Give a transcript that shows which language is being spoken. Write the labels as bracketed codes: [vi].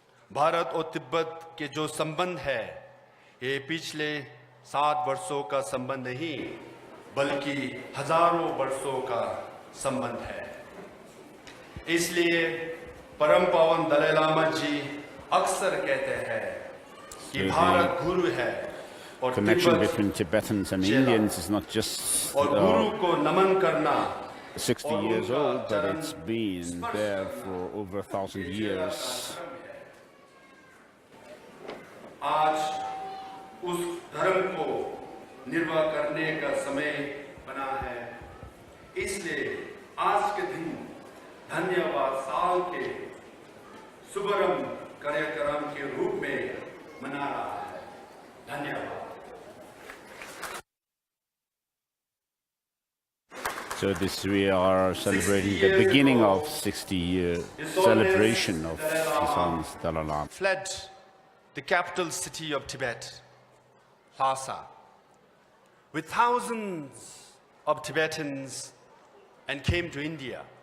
[hi] भारत और तिब्बत के जो संबंध है ये पिछले 7 वर्षों का संबंध नहीं बल्कि हजारों वर्षों का संबंध है इसलिए परम पावन दलाई लामा जी अक्सर कहते हैं कि भारत गुरु है और [en] connection between Tibetans and Indians is not just [hi] और गुरु को नमन करना [en] 60 years old, but it's been there for over 1,000 years. [hi] आज उस धर्म को निर्वाह करने का समय बना है इसलिए आज के दिन धन्यवाद साल के शुभरम कार्यक्रम के रूप में मना रहा है धन्यवाद [en] So we are celebrating the beginning of 60-year celebration of His Holiness Dalai Lama. Fled the capital city of Tibet, Lhasa, with thousands of Tibetans and came to India.